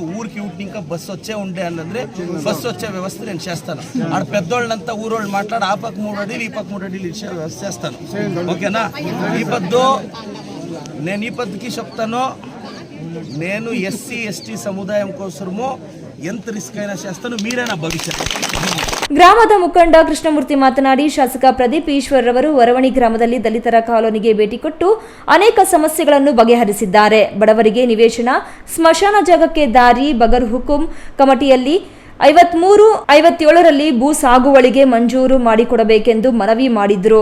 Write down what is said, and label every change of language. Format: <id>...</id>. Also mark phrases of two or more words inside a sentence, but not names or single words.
<te>ఊరికి ఇంకా బస్సు వచ్చే ఉండే అన్నది బస్సు వచ్చే వ్యవస్థ నేను చేస్తాను. ఆడ పెద్దోళ్ళంతా ఊరోళ్ళు మాట్లాడి ఆ పక్క 3 అడుగులు ఈ పక్క 3 అడుగులు ఇచ్చే వ్యవస్థ చేస్తాను. ఓకేనా? నేను ఈ పద్ధతికి చెప్తాను. నేను ఎస్సీ ఎస్టీ సముదాయం కోసము ఎంత రిస్క్ అయినా చేస్తాను. మీరే నా భవిష్యత్తు.</te> <kn>ಗ್ರಾಮದ ಮುಖಂಡ ಕೃಷ್ಣಮೂರ್ತಿ ಮಾತನಾಡಿ, ಶಾಸಕ ಪ್ರದೀಪ್ ಈಶ್ವರ್ ರವರು ವರವಣಿ ಗ್ರಾಮದಲ್ಲಿ ದಲಿತರ ಕಾಲೋನಿಗೆ ಭೇಟಿ ಕೊಟ್ಟು ಅನೇಕ ಸಮಸ್ಯೆಗಳನ್ನು ಬಗೆಹರಿಸಿದ್ದಾರೆ. ಬಡವರಿಗೆ ನಿವೇಶನ, ಸ್ಮಶಾನ ಜಾಗಕ್ಕೆ ದಾರಿ, ಬಗರ್ ಹುಕುಂ ಕಮಿಟಿಯಲ್ಲಿ 53-57ರಲ್ಲಿ ಭೂ ಸಾಗುವಳಿಗೆ ಮಂಜೂರು ಮಾಡಿಕೊಡಬೇಕೆಂದು ಮನವಿ ಮಾಡಿದ್ರು.</kn>